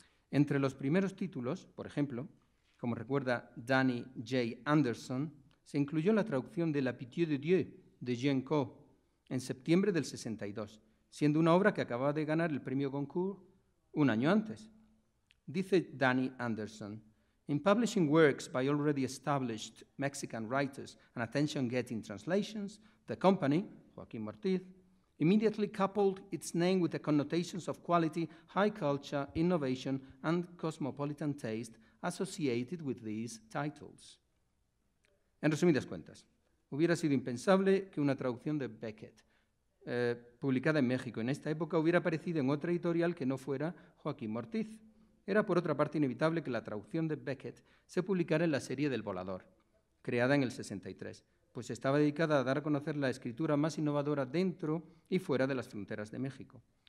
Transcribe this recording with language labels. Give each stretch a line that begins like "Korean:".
Spanish: Entre los primeros títulos, por ejemplo, como recuerda Danny J. Anderson, se incluyó la traducción de La Pitié de Dieu de Jean Cau en septiembre del 62, siendo una obra que acababa de ganar el premio Goncourt un año antes. Dice Danny Anderson,
English: "In publishing works by already established Mexican writers and attention-getting translations, the company, Joaquín Mortiz, immediately coupled its name with the connotations of quality, high culture, innovation, and cosmopolitan taste associated with these titles."
Spanish: En resumidas cuentas, hubiera sido impensable que una traducción de Beckett, publicada en México en esta época, hubiera aparecido en otra editorial que no fuera Joaquín Mortiz. Era, por otra parte, inevitable que la traducción de Beckett se publicara en la serie del Volador, creada en el 63, pues estaba dedicada a dar a conocer la escritura más innovadora dentro y fuera de las fronteras de México.